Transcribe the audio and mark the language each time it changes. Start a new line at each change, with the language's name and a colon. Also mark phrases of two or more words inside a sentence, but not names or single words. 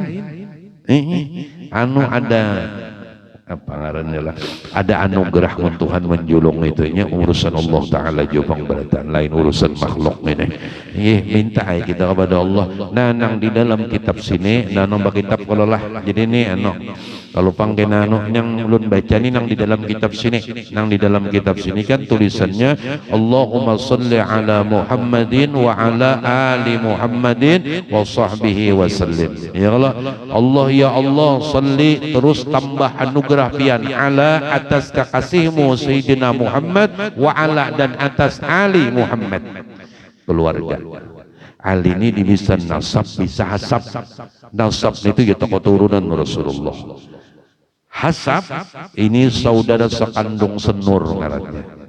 Banjar: Anu ada apa ngarannya lah, ada anugerah Tuhan menjulung itunya urusan Allah Ta'ala jopang beratan lain urusan makhluk ini. Minta kita kepada Allah. Nah nang di dalam kitab sini nang kitab kalau lah jadi ini kalau pangke nano yang ulun baca nih nang di dalam kitab sini, nang di dalam kitab sini kan tulisannya
Arabic: اللهم صل على محمد وعلى آل محمد وصحبه وسلم. يا الله، الله يا الله صل
Banjar: terus tambah anugerah pian ala atas kekasihmu Sayyidina Muhammad
Arabic: وعلى
Banjar: dan atas ali Muhammad keluarga. Ali ini bisa nasab bisa hasab. Nasab itu ya tokoh turunan Rasulullah. Hasab ini saudara sekandung senur ngarannya.